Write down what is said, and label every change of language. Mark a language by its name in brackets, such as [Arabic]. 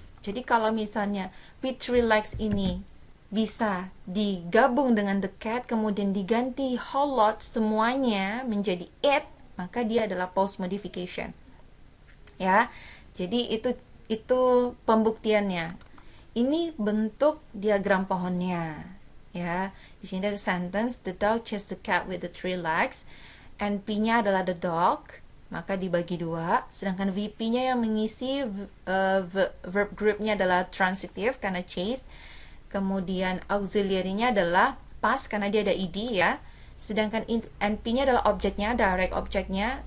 [Indonesian] Jadi kalau misalnya with 3 legs ini bisa digabung dengan the cat, kemudian diganti whole lot semuanya menjadi it, maka dia adalah post modification. Ya. Jadi itu pembuktiannya. Ini bentuk diagram pohonnya. Ya, di sini ada sentence [English] the dog chased the cat with the 3 legs. [Indonesian] NP-nya adalah the dog, maka dibagi 2. Sedangkan VP-nya yang mengisi verb group-nya adalah transitive karena chase. Kemudian auxiliary-nya adalah past karena dia ada ed, ya. Sedangkan NP-nya adalah objeknya, direct objeknya.